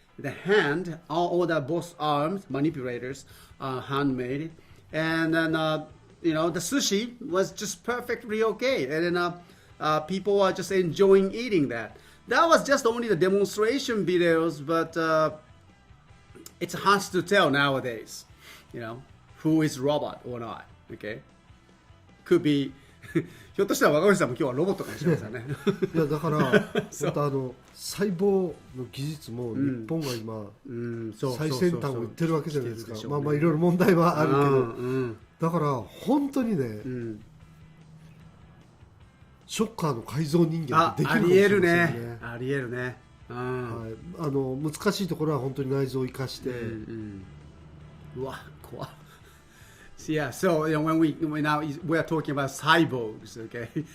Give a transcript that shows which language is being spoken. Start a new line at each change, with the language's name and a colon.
English: The hand, all the both arms, manipulators, handmade, and then the sushi was just perfectly okay, and then people are just enjoying eating that. That was just only the demonstration videos, but it's hard to tell nowadays, who is robot or not. Okay, could be.
Japanese: ひょっとしたら若林さんも今日はロボットかもしれませんね。いやだからまた細胞の技術も日本が今、最先端をいってるわけじゃないですか。まあまあいろいろ問題はあるけど、だから本当にね、ショッカーの改造人間ってできるかもしれませんね。ありえるね。はい、難しいところは本当に内臓を生かして。うわ怖い。
English: Yeah, so when we are talking about cyborgs, okay?